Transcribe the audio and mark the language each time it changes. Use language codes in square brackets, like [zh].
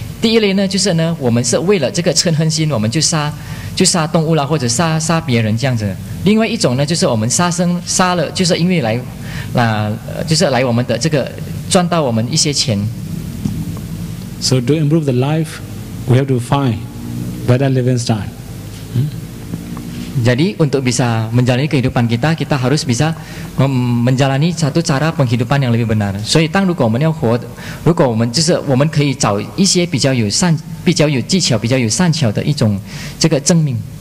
[zh] 第一类呢就是呢我们是为了这个嗔恨心，我们就杀动物啦，或者杀别人这样子。另外一种呢就是我们杀了就是因为就是来我们的这个赚到我们一些钱。 [en] So to improve the life, we have to find better living style. [id] Jadi untuk bisa menjalani kehidupan kita, kita harus bisa menjalani satu cara penghidupan yang lebih benar. [zh] 所以当如果我们要活，如果我们就是我们可以找一些比较有技巧、比较有善巧的一种这个证明。